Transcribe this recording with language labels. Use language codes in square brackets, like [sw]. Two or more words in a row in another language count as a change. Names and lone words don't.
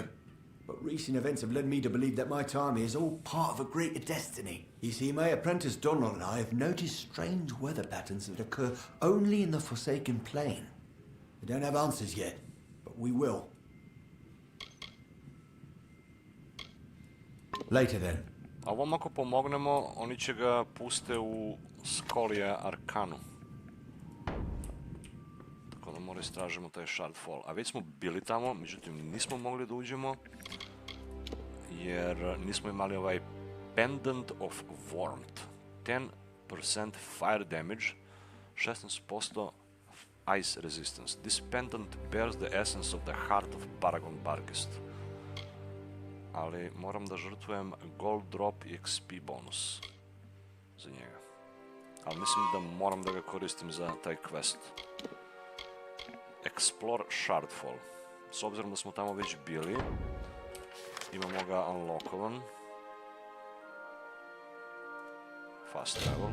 [en] But recent events have led me to believe that my time here is all part of a greater destiny. You see, my apprentice Donald and I have noticed strange weather patterns that occur only in the Forsaken Plain. We don't have answers yet, but we will. Later then. [sr] A ovom ako pomognemo, oni će ga puste u Skolija Arkanu. Tako da mora istražimo taj Shardfall. A već smo bili tamo, međutim nismo mogli da uđemo, jer nismo imali ovaj Pendant of Warmth. [en] 10% fire damage, 16% ice resistance. This pendant bears the essence of the heart of Paragon Barghest. [sr] Ali moram da žrtvujem [en] gold drop [sr] i [en] XP bonus [sr] za njega. Ali mislim da moram da ga koristim za taj quest. [en] Explore Shardfall. [sr] S obzirom da smo tamo već bili, imamo ga unlockovan. [en] Fast travel.